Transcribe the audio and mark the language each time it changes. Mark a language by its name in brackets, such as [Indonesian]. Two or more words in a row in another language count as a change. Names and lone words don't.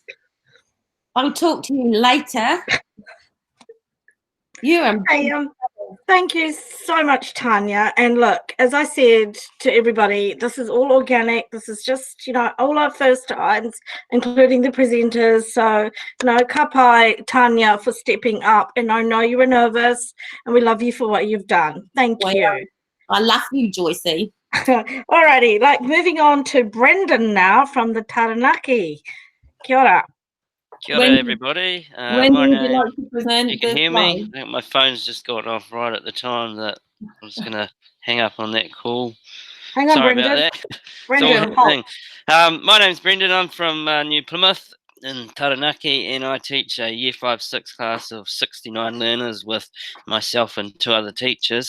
[English] I'll talk to you later. You and Hey, thank you so much, Tanya. And look, as I said to everybody, this is all organic. This is just, you know, all our first times, including the presenters. So, you know, [Māori] ka pai, [English] Tanya, for stepping up. And I know you were nervous, and we love you for what you've done. Thank you. I love you, Joycey. Alrighty, like moving on to Brendan now from the Taranaki. [Māori] Kia ora. Kia ora, [English] everybody. When My would you name, like to present you can the hear slide? me? I think my phone's just got off right at the time that I was going to hang up on that call. Hang on, Sorry Brendan. about that. Brendan, It's all hold. happening. My name's Brendan. I'm from New Plymouth in Taranaki, and I teach a Year 5-6 class of 69 learners with myself and 2 other teachers.